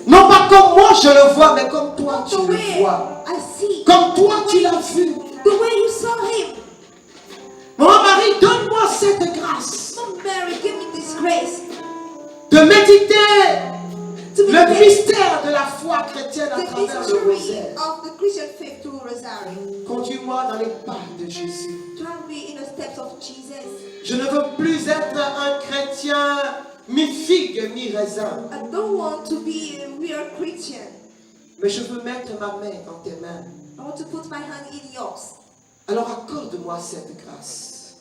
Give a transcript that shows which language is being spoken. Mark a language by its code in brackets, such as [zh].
[fr] Non pas comme moi je le vois, mais comme toi tu le vois. [en] I see. [fr] Comme toi tu l'as vu. [en] The way you saw him. [fr] Maman Marie, donne-moi cette grâce. [en] Mom Mary, give me this grace. [fr] De méditer le mystère de la foi chrétienne à travers le rosaire. [en] Of the Christian faith through Rosary. [fr] Conduis-moi dans les pas de Jésus. [en] Drive me in the steps of Jesus. [fr] Je ne veux plus être un chrétien mi-figue, mi-raisin. [en] I don't want to be a real Christian. [fr] Mais je veux mettre ma main dans tes mains. [en] I want to put my hand in yours. [fr] Alors accorde-moi cette grâce.